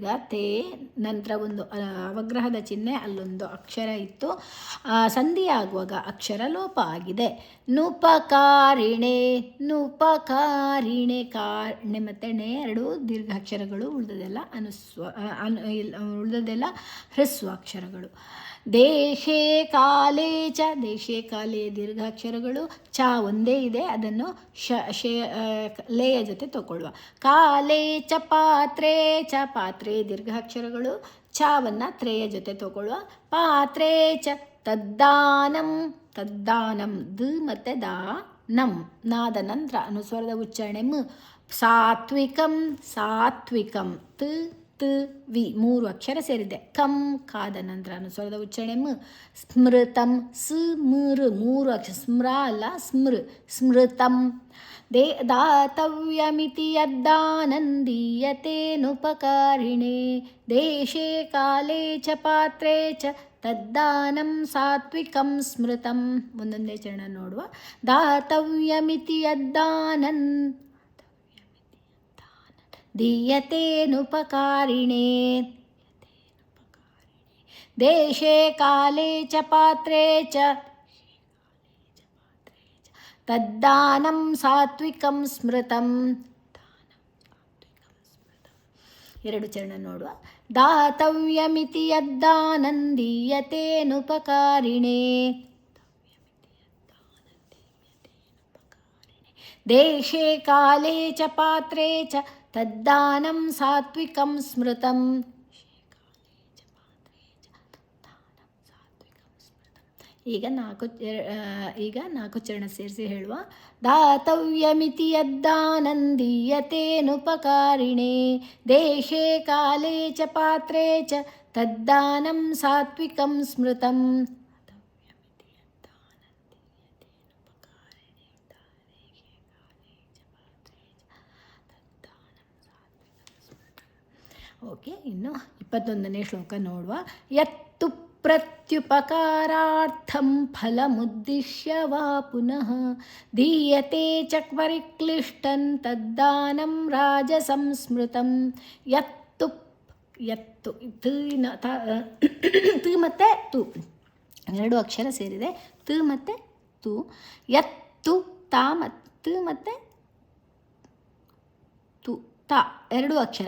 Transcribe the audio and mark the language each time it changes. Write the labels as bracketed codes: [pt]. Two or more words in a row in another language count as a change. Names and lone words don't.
[kn] ತೇ ನಂತರ ಒಂದು ಅವಗ್ರಹದ ಚಿಹ್ನೆ, ಅಲ್ಲೊಂದು ಅಕ್ಷರ ಇತ್ತು, ಸಂಧಿಯಾಗುವಾಗ ಅಕ್ಷರ ಲೋಪ ಆಗಿದೆ. ನುಪಕಾರಿಣೆ ನುಪಕಾರಿಣೆ ಕಾರಣೆ ಮತ್ತು ಣೆ 2 ದೀರ್ಘಾಕ್ಷರಗಳು, ಉಳಿದದೆಲ್ಲ ಉಳಿದದೆಲ್ಲ ಹ್ರಸ್ವ ಅಕ್ಷರಗಳು. [sa] ದೇಶೇ ಕಾಲೇ ಚ ದೇಶೇ ಕಾಲೇ ದೀರ್ಘಾಕ್ಷರಗಳು. [kn] ಚ ಒಂದೇ ಇದೆ, ಅದನ್ನು ಲೇಯ ಜೊತೆ ತಗೊಳ್ಳುವ. [sa] ಕಾಲೇ ಚ ಪಾತ್ರೇ ಚ ಪಾತ್ರೆ ದೀರ್ಘಾಕ್ಷರಗಳು. [kn] ಚಾವನ್ನು ತ್ರೇಯ ಜೊತೆ ತಗೊಳ್ಳುವ. [sa] ಪಾತ್ರೇ ಚ ತದ್ದಾನಂ [kn] ದ ಮತ್ತು ದಾ ನಂ ನಾದ ನಂತರ ಅನುಸ್ವರದ ಉಚ್ಚಾರಣೆ ಮ್. ಸಾತ್ವಿಕಂ ಸಾತ್ವಿಕಂ ತ್ ತ್ ವಿ 3 ಅಕ್ಷರ ಸೇರಿದೆ. ಕಂ ಕಾದ ನಂತರ ಅನುಸ್ವರದ ಉಚ್ಚಾರಣೆ ಮ್. ಸ್ಮೃತಂ ಸ್ ಮೃ 3 ಅಕ್ಷರ ಸ್ಮ್ರ ಅಲ್ಲ ಸ್ಮೃ ಸ್ಮೃತಂ. [sa] दातव्यमिति यद्दानन्दीयतेऽनुपकारिणे देशे काले च पात्रे च तद्दानं सात्विकं स्मृतं. [kn] ಒಂದೊಂದೇ ಚರಣ ನೋಡುವ. [sa] दातव्यमिति यद्दानन्दीयतेऽनुपकारिणे देशे काले च पात्रे च ತದ್ದಾನಂ ಸಾತ್ವಿಕಂ ಸ್ಮೃತಂ. [kn] 2 ಚರಣ ನೋಡುವ. [sa] ದಾತವ್ಯಮಿತಿ ಯದ್ದಾನಂದೀಯತೇನುಪಕಾರಿಣೇ ದೇಶೇ ಕಾಲೇ ಚ ಪಾತ್ರೇ ಚ ತದ್ದಾನಂ ಸಾತ್ವಿಕಂ ಸ್ಮೃತಂ. [kn] ಈಗ ನಾಲ್ಕು ಚರಣ ಸೇರಿಸಿ ಹೇಳುವ. [sa] दातव्यमिति यद्दानन्दीयतेऽनुपकारिणे देशे काले च पात्रे च तद्दानं सात्विकं स्मृतम्. [kn] ಓಕೆ, ಇನ್ನು 21ನೇ ಶ್ಲೋಕ ನೋಡುವ. [sa] ಯತ್ತು ಪ್ರತ್ಯುಪಕಾರಾರ್ಥಂ ಫಲಮುದ್ದಿಶ್ಯ ವಾ ಪುನಃ ದೀಯತೆ ಚ ಪರಿಕ್ಲಿಷ್ಟಂ ತದ್ದಾನಂ ರಾಜಸಂಸ್ಮೃತಂ. [kn] ಯತ್ತು ಯತ್ತು ತು ಮತ್ತು ತು 2 ಅಕ್ಷರ ಸೇರಿದೆ. ತು ಮತ್ತು ತು. ಯತ್ತು ತಾ ಮತ್ತು ಮತ್ತು ತು ತಾ 2 ಅಕ್ಷರ.